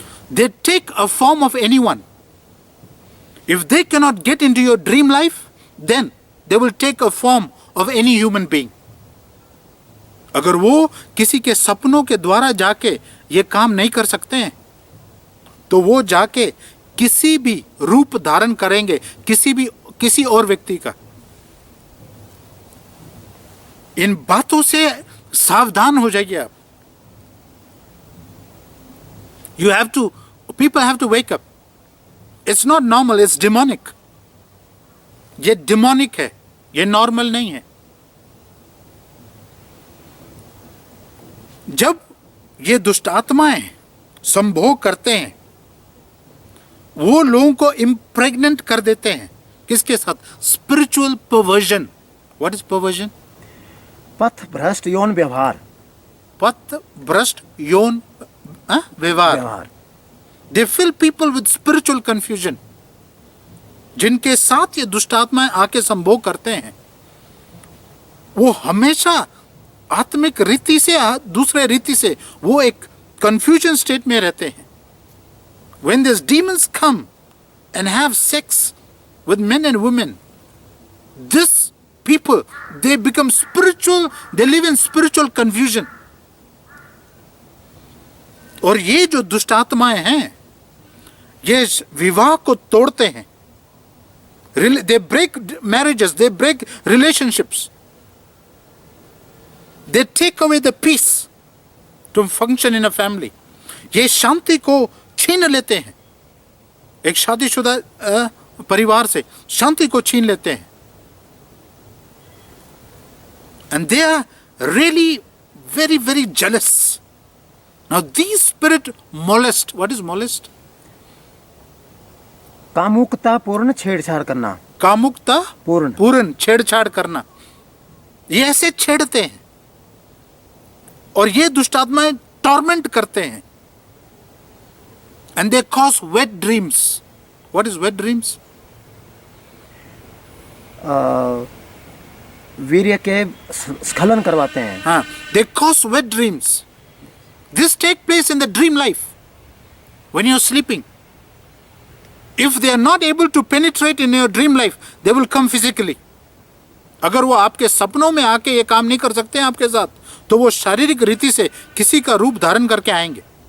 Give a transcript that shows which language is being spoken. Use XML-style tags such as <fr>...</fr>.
<en>They take a form of anyone. If they cannot get into your dream life, then they will take a form of any human being.</en> <hi>अगर वो किसी के सपनों के द्वारा जाके ये काम नहीं कर सकते हैं तो वो जाके किसी भी रूप धारण करेंगे, किसी और व्यक्ति का। इन बातों से सावधान हो जाइए आप.</hi> <en>You have to, people have to wake up. It's not normal, it's demonic.</en> <hi>ये demonic है, ये normal नहीं है. जब ये दुष्ट आत्माएं संभोग करते हैं, वो लोगों को इम्प्रेग्नेंट कर देते हैं. किसके साथ?</hi> <en>Spiritual perversion. What is perversion?</en> <hi>पथ भ्रष्ट यौन व्यवहार. पथ भ्रष्ट यौन व्यवहार.</hi> <en>They fill people with spiritual confusion.</en> <hi>जिनके साथ ये दुष्ट आत्माएं आके संभोग करते हैं, वो हमेशा आत्मिक रीति से दूसरे रीति से वो एक कंफ्यूजन स्टेट में रहते हैं.</hi> <en>When these demons come and have sex with men and women, this people, they become spiritual, they live in spiritual confusion.</en> <hi>और ये जो दुष्ट आत्माएं हैं, ये विवाह को तोड़ते हैं.</hi> <en>They break marriages, they break relationships. They take away the peace to function in a family.</en> <hi>ये शांति को छीन लेते हैं. एक शादीशुदा परिवार से शांति को छीन लेते हैं.</hi> <en>And they are really very, very jealous. Now these spirit molest. What is molest?</en> <hi>कामुकता पूर्ण छेड़छाड़ करना. कामुकता पूर्ण. पूर्ण छेड़छाड़ करना. ये ऐसे छेड़ते हैं और ये दुष्ट आत्माएं टॉर्मेंट करते हैं.</hi> <en>And they cause wet dreams. What is wet dreams?</en> <hi>वीर्य के स्खलन करवाते हैं.</hi> <en>हाँ, they cause wet dreams. This take place in the dream life when you are sleeping. If they are not able to penetrate in your dream life, they will come physically.</en> <hi>अगर वो आपके सपनों में आके ये काम नहीं कर सकते हैं आपके साथ, तो वो शारीरिक रीति से किसी का रूप धारण करके आएंगे.</hi>